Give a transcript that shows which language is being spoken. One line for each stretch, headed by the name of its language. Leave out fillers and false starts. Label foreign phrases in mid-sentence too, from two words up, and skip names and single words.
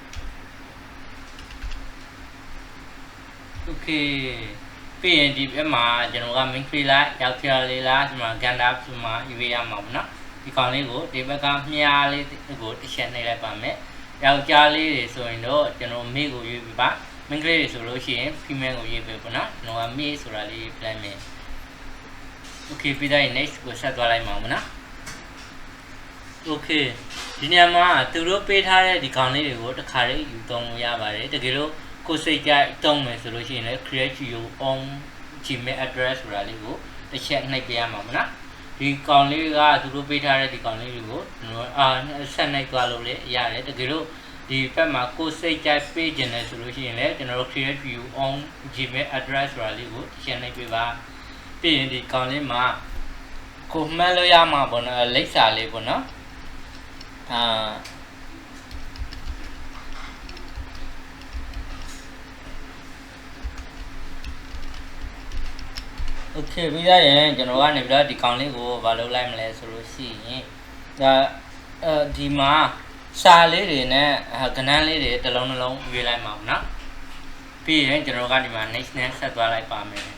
Burmese: Okay ပြီးရင်ဒီဘက်မှာကျွန်တော်က
English: main key
Burmese: လိုက်ရောက်ချလေးလားဒီမှာ ganda ဆိုမှယူရမှာပေါ့နော်ဒီကောင်လေးကိုဒီဘက်ကမြားလေးကိုတစ်ချက်နှိပ်လိုက်ပါမယ်ယောက်ျားလေးတွေဆိုရင်တော့ကျွန်တော်မေကိုယူပြပါ
English: main key
Burmese: တွေဆိုလို့ရှိရင် female ကိုယူပြပေါ့နော်ကျွန်တော်ကမေဆိုတာလေးပြလိုက်မယ် Okay ပြီးတော့ next ကိုဆက်သွားလိုက်မှာပေါ့နော် Okay ဒီနေရာမှာသူတို့ပေးထားတဲ့ဒီကောင်လေးတွေကိုတစ်ခါလေးယူသုံးလို့ရပါတယ်တကယ်လို့ကိုစိတ်ကြိုက်တုံးမယ် ဆိုလို့ရှိရင်လည်း
English: create your own Gmail address
Burmese: ဆိုတာလေးကိုတစ်ချက်နှိပ်ပေးရမှာပေါ့နော်ဒီကောင်လေးကသူတို့ပေးထားတဲ့ဒီကောင်လေးတွေကိုကျွန်တော်ဆက်နှိပ်သွားလို့လည်းရတယ်တကယ်လို့ဒီဘက်မှာကိုစိတ်ကြိုက်ပေးခြင်းလည်းဆိုလို့ရှိရင်လည်းကျွန်တော်တို့
English: create your own Gmail address
Burmese: ဆိုတာလေးကိုတစ်ချက်နှိပ်ပေးပါပြီးရင်ဒီကောင်လေးမှာကိုမှတ်လို့ရမှာပေါ့နော်လိပ်စာလေးပေါ့နော် Okay ပြီးရရင်ကျွန်တော်ကနေပြီးတော့ဒီကောင်လေးကိုမလုပ်လိုက်မလဲဆိုလို့ရှိရင်ဒါဒီမှာစာလေးတွေနဲ့ကဏ္ဍလေးတွေတစ်လုံးလုံးရွေးလိုက်မှာပေါ့နော်ပြီးရင်ကျွန်တော်ကဒီမှာ next နဲ့ဆက်သွားလိုက်ပါမယ်